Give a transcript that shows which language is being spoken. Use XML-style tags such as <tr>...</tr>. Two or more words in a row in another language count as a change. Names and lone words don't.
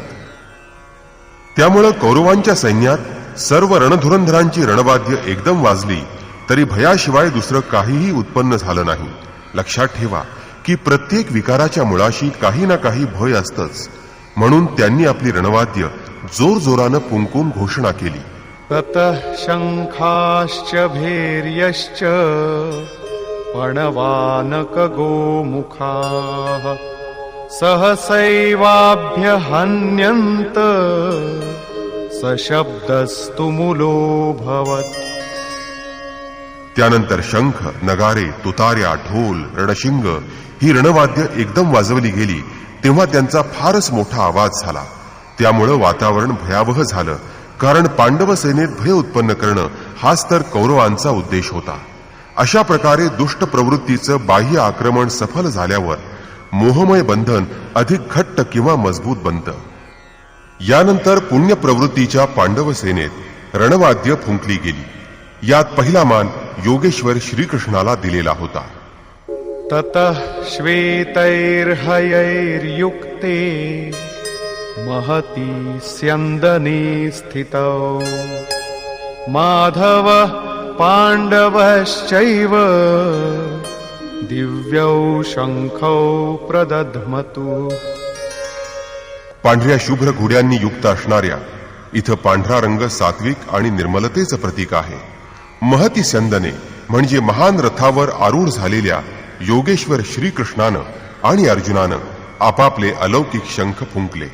<mr>त्यामुळं कौरवांच्या सैन्यात सर्व रणधुरंधरांची रणवाद्य एकदम वाजली तरी भयाशिवाय दुसरं काहीही उत्पन्न झालं नाही. लक्षात ठेवा की प्रत्येक विकाराच्या मुळाशी काही ना काही भय असतंच. म्हणून त्यांनी आपली रणवाद्य जोरजोरानं पुंकून घोषणा केली.</mr> <sa>ततः शंखाश्च भैर्यश्च पणवानक गोमुखाः सहसैवाभ्यहन्यन्त सशब्दस्तु मूलोऽभवत्.</sa> <mr>त्यानंतर शंख, नगारे, तुतार्या, ढोल, रणशिंग ही रणवाद्य एकदम वाजवली गेली तेव्हा त्यांचा फारच मोठा आवाज झाला. त्यामुळं वातावरण भयावह झालं, कारण पांडव सेनेत भय उत्पन्न करणं हाच तर कौरवांचा उद्देश होता. अशा प्रकारे दुष्ट प्रवृत्तीचं बाह्य आक्रमण सफल झाल्यावर मोहमय बंधन अधिक घट्ट किंवा मजबूत बनतं. यानंतर पुण्य प्रवृत्तीच्या पांडव सेनेत रणवाद्य फुंकली गेली. यात पहिला मान योगेश्वर श्रीकृष्णाला दिलेला होता.</mr> <sa>ततः श्वेतैर्हयैर्युक्ते महती स्यन्दने स्थितौ माधव पाण्डवश्चैव दिव्यौ शंखौ प्रदध्मतु.</sa> <mr>पांढऱ्या शुभ्र घोड्यांनी युक्त असणाऱ्या, इथं पांढरा रंग सात्विक आणि निर्मलतेचं प्रतीक आहे.</mr> <sa>महती स्यंदने</sa> <mr>म्हणजे महान रथावर आरूढ झालेल्या योगेश्वर श्रीकृष्णानं आणि अर्जुनानं आपापले अलौकिक शंख फुंकले.</mr>